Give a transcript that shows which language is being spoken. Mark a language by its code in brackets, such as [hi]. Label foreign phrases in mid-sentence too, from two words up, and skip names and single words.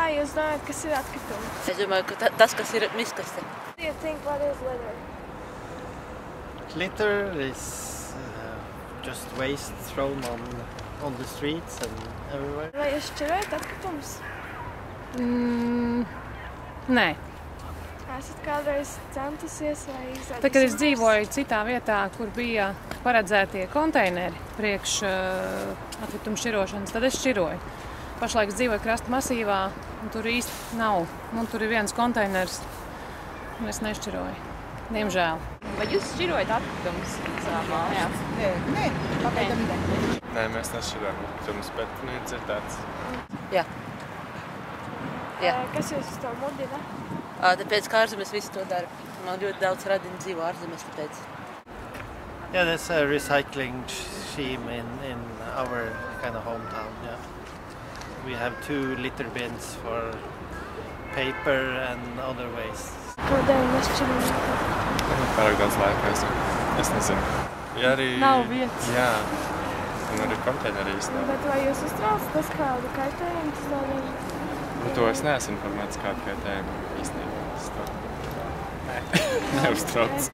[lv] jūs domājat, kas ir atkritumi? Es domāju, ka tas, kas ir miskaste. [en] Do you think what is litter? Litter is just waste thrown on the streets and everywhere. [lv] Vai jūs šķirojat atkritumus? Nē. Esat kādreiz centusies vai izdarīt? Tad, kad es dzīvoju citā vietā, kur bija paredzētie konteineri priekš atkritumu šķirošanas, tad es šķiroju. Pašlaik es dzīvoju krasta masīvā, un tur īsti nav. Un tur ir viens konteiners, un es nešķiroju. Diemžēl. Vai jūs šķirojat atkritumus savā mājā? Nē, pagaidām ne. Nē, mēs nešķirojam atkritumus, bet ir dzirdēts. Jā. Jā. Kas jūs uz to mudina? Tāpēc, ka ārzemes visi to dara. Man ļoti daudz radini dzīvo ārzemes, tāpēc. [en] Yeah, there's a recycling scheme in our kind of hometown. Yeah, we have 2 litter bins for paper and other waste. [lv] Kādēļ nešķirojat? Pārāk daudz laika es nezinu. Ja arī... Nav vietas. Jā, un arī konteineri īsti nav. Bet vai jūs uztrauc tas kādu kaitējumu tas dara? To es neesmu informēts, kādu kaitējumu īstenībā. Es to neuztrauc.